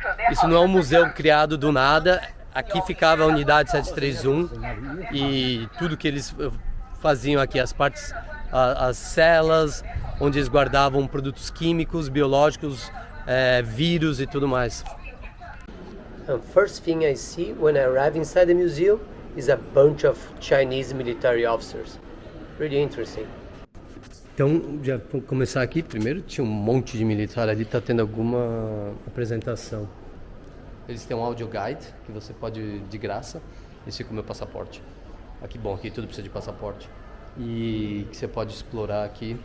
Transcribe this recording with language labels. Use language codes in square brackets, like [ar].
[pt] Isso não é um museu criado do nada. Aqui ficava a unidade 731 e tudo que eles faziam aqui, as celas onde eles guardavam produtos químicos, biológicos, vírus e tudo mais. [en] The first thing I see when I arrive inside the museum is a bunch of Chinese military officers. Pretty interesting. [pt] Então, já vou começar aqui. Primeiro tinha um monte de militar ali, tá tendo alguma apresentação. Eles têm um audio guide que você pode de graça. Esse é o meu passaporte. Aqui, bom, aqui tudo precisa de passaporte. E que você pode explorar aqui.